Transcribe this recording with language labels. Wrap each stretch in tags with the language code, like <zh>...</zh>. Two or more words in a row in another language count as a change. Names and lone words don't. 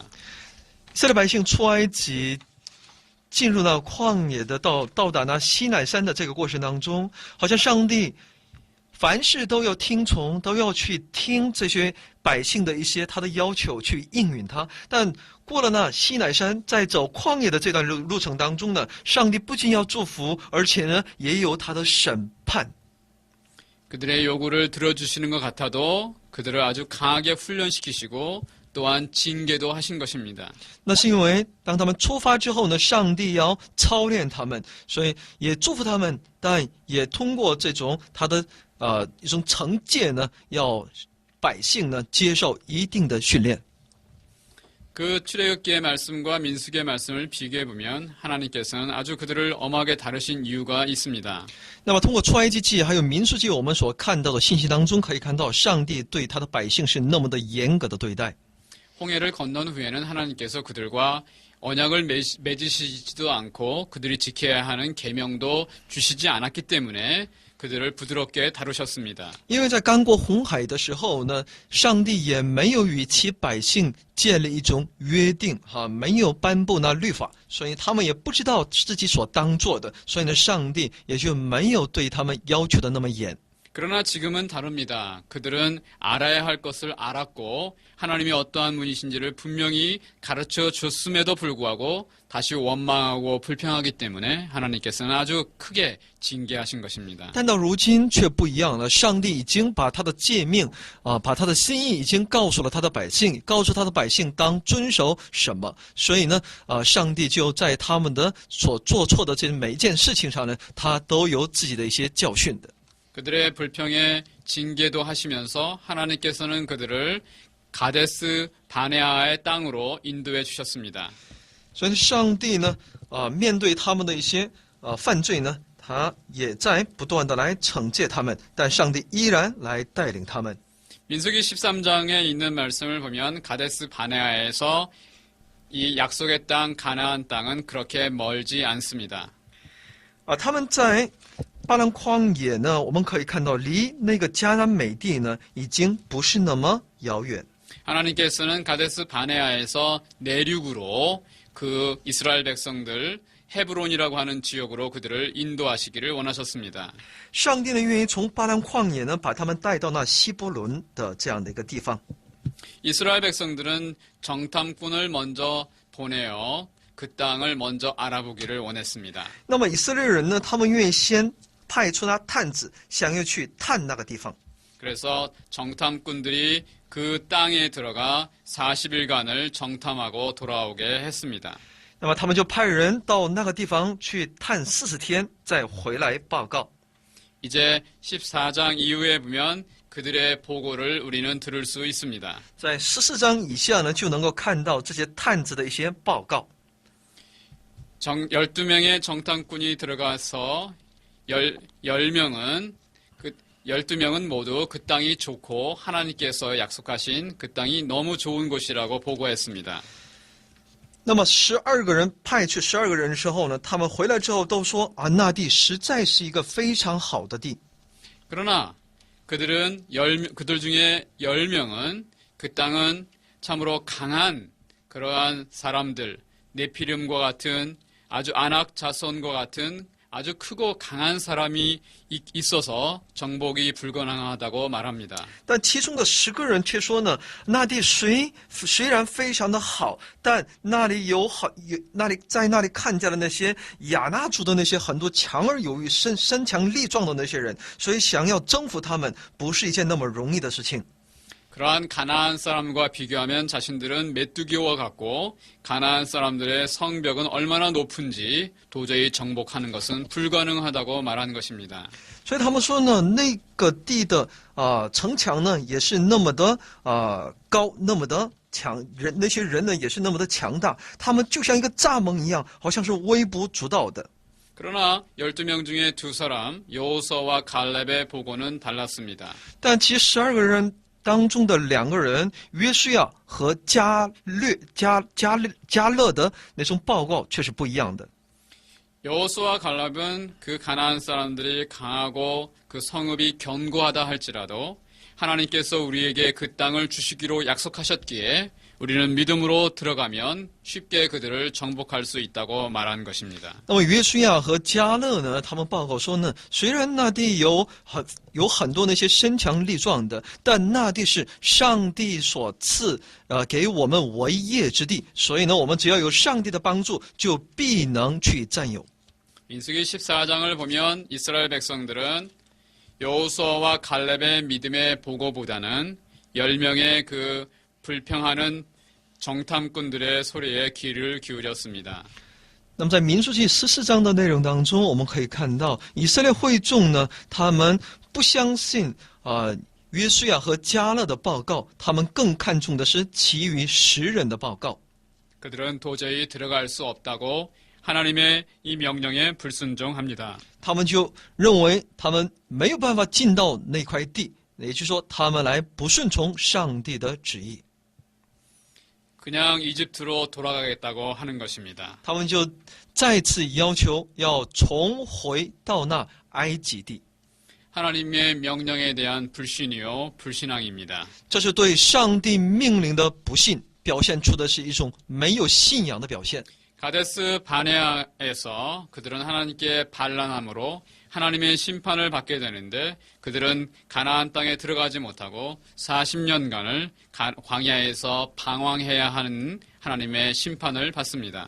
<zh>以色列百姓出埃及，进入那旷野的到达那西乃山的这个过程当中，好像上帝凡事都要听从，都要去听这些百姓的一些他的要求，去应允他。但过了那西乃山，在走旷野的这段路程当中呢，上帝不仅要祝福，而且呢也有他的审判。</zh> <ko>그들의 요구를 들어주시는 것 같아도 그들을 아주 강하게 훈련시키시고 또한 징계도 하신 것입니다.</ko> <zh>那是因为当他们出发之后呢，上帝要操练他们，所以也祝福他们，但也通过这种他的一种惩戒呢，要百姓呢接受一定的训练。</zh> <ko>그 출애굽기의 말씀과 민수기의 말씀을 비교해 보면 하나님께서는 아주 그들을 엄하게 다루신 이유가 있습니다.</ko> <zh>那么通过出埃及记还有民数记我们所看到的信息当中，可以看到上帝对他的百姓是那么的严格的对待。</zh> <ko>홍해를 건넌 후에는 하나님께서 그들과 언약을 맺으시지도 않고 그들이 지켜야 하는 계명도 주시지 않았기 때문에 그들을 부드럽게 다루셨습니다.</ko> <zh>因为在刚过红海的时候呢，上帝也没有与其百姓建立一种约定没有颁布那律法，所以他们也不知道自己所当做的，所以呢，上帝也就没有对他们要求的那么严。</zh> <ko>그러나 지금은 다릅니다. 그들은 알아야 할 것을 알았고 하나님이 어떠한 분이신지를 분명히 가르쳐 줬음에도 불구하고 다시 원망하고 불평하기 때문에 하나님께서는 아주 크게 징계하신 것입니다.</ko> <zh>但到如今却不一样了，上帝已经把他的诫命把他的心意已经告诉了他的百姓，告诉他的百姓当遵守什么。所以呢，上帝就在他们的所做错的这每一件事情上呢，他都有自己的一些教训的。</zh> <ko>그들의 불평에 징계도 하시면서 하나님께서는 그들을 가데스 바네아의 땅으로 인도해 주셨습니다.</ko> <zh>所以上帝呢，面对他们的一些犯罪呢，他也在不断的来惩戒他们，但上帝依然来带领他们。</zh> <ko>민수기 13장에 있는 말씀을 보면 가데스 바네아에서 이 약속의 땅 가나안 땅은 그렇게 멀지 않습니다.</ko> <zh>他们在巴兰旷野呢，我们可以看到离那个迦南美地呢，已经不是那么遥远。</zh> <ko>하나님께서는 가데스 바네아에서 내륙으로 그 이스라엘 백성들 헤브론이라고 하는 지역으로 그들을 인도하시기를 원하셨습니다.</ko> <zh>上帝呢，愿意从巴兰旷野呢，把他们带到那希伯伦的这样的一个地方。</zh> <ko>이스라엘 백성들은 정탐꾼을 먼저 보내어 그 땅을 먼저 알아보기를 원했습니다.</ko> <zh>那么以色列人呢，他们愿意先派出那探子，想要去探那个地方。</zh> <ko>그래서 정탐꾼들이 그 땅에 들어가 40일간을 정탐하고 돌아오게 했습니다.</ko> <zh>那么他们就派人到那个地方去探40天，再回来报告。</zh> <ko>이제 14장 이후에 보면 그 그들의 보고를 우리는 들을 수 있습니다.</ko> <zh>在14章以下呢，就能够看到这些探子的一些报告。</zh> <ko>12명의 정탐꾼이 들어가서 10명은 12명은 모두 그 땅이 좋고 하나님께서 약속하신 그 땅이 너무 좋은 곳이라고 보고했습니다.</ko> <zh>那么12个人派去12个人之后呢，他们回来之后都说啊，那地实在是一个非常好的地。</zh> <ko>그러나 그들 중에 10명은 그 땅은 참으로 강한 그러한 사람들, 네피림과 같은 아주 아낙 자손과 같은 아주 크고 강한 사람이 있어서 정복이 불가능하다고 말합니다.</ko> <zh>但其中的10个人却说呢，那地虽然非常的好，但那里在那里看见了那些亚纳族的那些很多强而有力、身强力壮的那些人，所以想要征服他们不是一件那么容易的事情。</zh> <ko>그러한 가나안 사람과 비교하면 자신들은 메뚜기와 같고 가나안 사람들의 성벽은 얼마나 높은지 도저히 정복하는 것은 불가능하다고 말한 것입니다.</ko> <zh>所以他们说呢，那个地的城墙呢也是那么的高，那么的强，那些人呢也是那么的强大，他们就像一个蚱蜢一样，好像是微不足道的。</zh> <ko>그러나 12명 중에 두 사람 여호수아와 갈렙의 보고는 달랐습니다.</ko> <zh>但其实12个人当中的2个人约书亚和加勒的那种报告却是不一样的。</zh> <ko>여호수아와 갈렙은 그 가나안 사람들이 강하고 그 성읍이 견고하다 할지라도 하나님께서 우리에게 그 땅을 주시기로 약속하셨기에 우리는 믿음으로 들어가면 쉽게 그들을 정복할 수 있다고 말한 것입니다.</ko> <zh>那么约书亚和加勒呢，他们报告说呢，虽然那地有很多那些身强力壮的，但那地是上帝所赐给我们为业之地，所以呢，我们只要有上帝的帮助，就必能去占有。</zh> <ko>민수기 14장을 보면 이스라엘 백성들은 여호수아와 갈렙의 믿음의 보고보다는 10명의 그 불평하는 정탐꾼들의 소리에 귀를 기울였습니다.</ko> <zh>那么在民数记14章的内容当中，我们可以看到以色列会众呢，他们不相信约书亚和加勒的报告，他们更看重的是其余10人的报告。</zh> <ko>그들은 도저히 들어갈 수 없다고 하나님의 이 명령에 불순종합니다.</ko> <zh>他们就认为他们没有办法进到那块地，也就是说，他们来不顺从上帝的旨意。</zh> <ko>그냥 이집트로 돌아가겠다고 하는 것입니다.</ko> <zh>他们就再次要求要重回到那埃及地，</zh> <ko>하나님의 명령에 대한 불신이요 불신앙입니다.</ko> <zh>这是对上帝命令的不信，表现出的是一种没有信仰的表现。</zh> <ko>가데스 바네아에서 그들은 하나님께 반란함으로 하나님의 심판을 받게 되는데 그들은 가나안 땅에 들어가지 못하고 40년간을 광야에서 방황해야 하는 하나님의 심판을 받습니다.</ko>